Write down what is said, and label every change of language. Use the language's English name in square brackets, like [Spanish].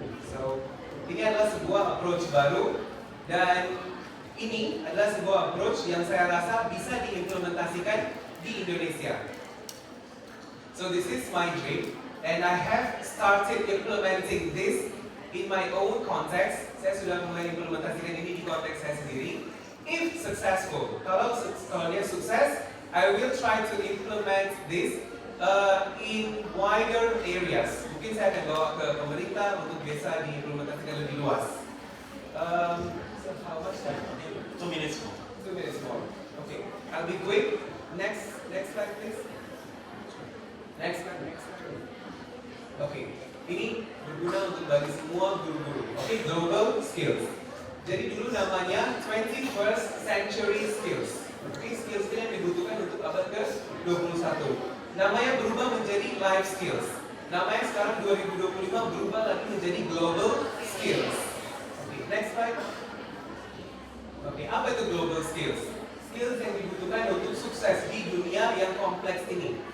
[Indonesian] So, ini adalah sebuah approach baru dan ini adalah sebuah approach yang saya rasa bisa diimplementasikan di Indonesia. [English] So this is my dream and I have started implementing this in my own context. [Indonesian] Saya sudah mulai implementasikan ini di konteks saya sendiri. [English] If successful, [Indonesian] kalau dia sukses, [English] I will try to implement this in wider areas. [Indonesian] Mungkin saya akan bawa ke pemerintah untuk bisa diimplementasikan lebih luas. [English] So how much time? 2 minutes more. 2 minutes more. Okay, I'll be quick. Next slide, please. Next slide. [Indonesian] Okay, ini berguna untuk bagi semua guru-guru. [English] Okay, global skills. [Indonesian] Jadi dulu namanya 21st century skills. Okay, skills ini yang dibutuhkan untuk abad ke-21. Namanya berubah menjadi life skills. Namanya sekarang 2025 berubah lagi menjadi global skills. Okay, next slide. Oke, apa itu global skills? Skills yang dibutuhkan untuk sukses di dunia yang kompleks ini.